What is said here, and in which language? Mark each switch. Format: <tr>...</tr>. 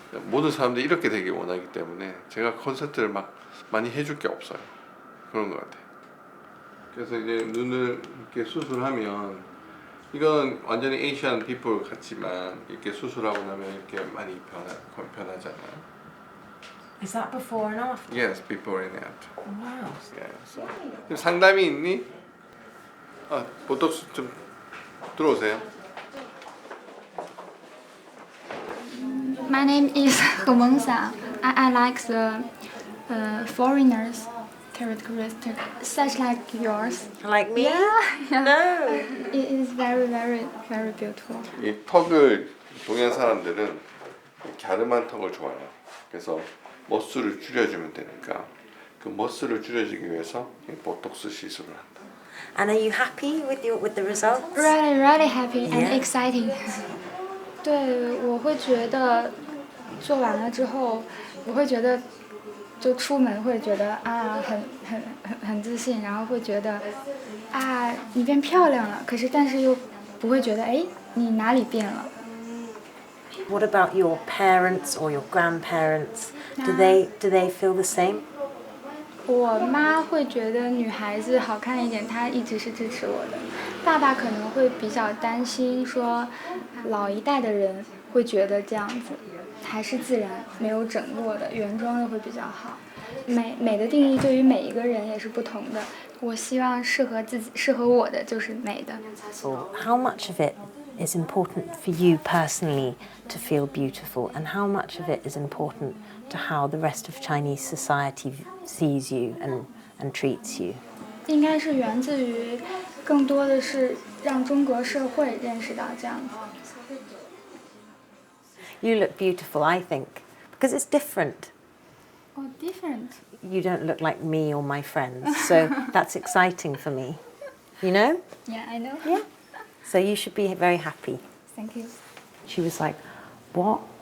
<ko>모든 사람들이 이렇게 되길 원하기 때문에 제가 콘서트를 막 많이 해줄 게 없어요. 그런 것 같아요. 그래서 이제 눈을 이렇게 수술하면, 이건 완전히</ko> <en>에이시안 피플</en> <ko>같지만 이렇게 수술하고 나면 이렇게 많이 변하잖아요.</ko> <en>Is that before and after? Yes, before and after. Wow.</en> <ko>Yeah, 상담이 있니? 보톡스 좀 들어오세요.</ko> <en>My name is Mengxiang. I like the foreigners' characteristics, such like yours. Like me? Yeah. No. It is very, very, very beautiful.</en> <ko>이 턱을 동양 사람들은 갸름한 턱을 좋아해요. 그래서 머슬을 줄여주면 되니까 그 머슬을 줄여주기 위해서 이 보톡스 시술을 한다.</ko> <en>And are you happy with the results? Really, really happy and Yeah. exciting.</en> <zh>对，我会觉得做完了之后，我会觉得就出门会觉得啊，很自信，然后会觉得啊，你变漂亮了。可是但是又不会觉得哎，你哪里变了。</zh> <en>What about your parents or your grandparents? Do they feel the same?</en> <zh>我妈会觉得女孩子好看一点，她一直是支持我的。爸爸可能会比较担心，说老一代的人会觉得这样子还是自然，没有整过的原装的会比较好。美的定义对于每一个人也是不同的。我希望适合自己、适合我的就是美的。</zh> <en>So how much of it is important for you personally to feel beautiful, and how much of it is important to how the rest of Chinese society sees you and treats you?</en> <zh>应该是源自于更多的是让中国社会认识到这样子。</zh> <en>You look beautiful, I think, because it's different. Oh, different. You don't look like me or my friends, so that's exciting for me. You know? Yeah, I know. Yeah. So you should be very happy. Thank you. She was like, what?</en>